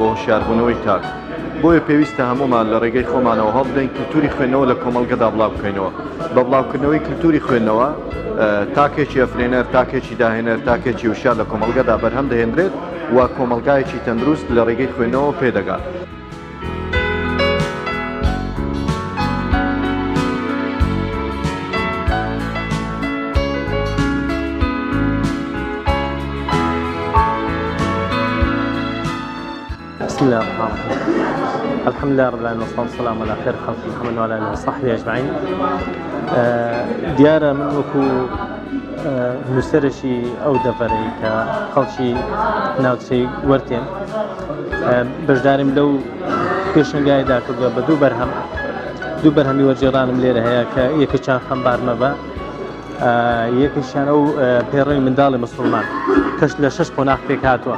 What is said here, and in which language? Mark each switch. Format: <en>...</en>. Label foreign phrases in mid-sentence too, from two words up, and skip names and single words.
<ckb>هۆشیاربوونەوەی تاک بۆیە پێویستە هەمومان لە ڕێگەی خۆمانەوە هەڵبدەین کللتوری خوێندنەوە لە کۆمەلگەدا بڵاو بکەینەوە بە بڵاوکردنەوەی کللتوری خوێندنەوە تاکێکی ئەفرێنەر تاکێکی داهێنەر تاکێکی وشار لە کۆمەلگەدا بەرهەم دەهێنرێت و کۆمەلگایەکی تەندروست لە ڕێگەی خوێندنەوە پێدەگات.</ckb> <ar>بسم الله الرحمن الرحيم الحمد لله رب العالمين والصلاة والسلام على خير خلق محمد وعلى آله وصحبه أجمعين.</ar> <ckb>دیارە من وەکو نووسەرێکی ئەو دەڤەرەی کە خەڵکی ناوچەی وەرتێن بەشداریم لەو پێشنگایدا کردووە بە دوو بەرهەمی وەرجێڕانم لێرە هەیە کە یەکێکیان خەمبارمە بە یەکێکیان ئەو پێڕۆی منداڵی مسڵمان کەش لە 6 قۆناغ پێک هاتووە.</ckb>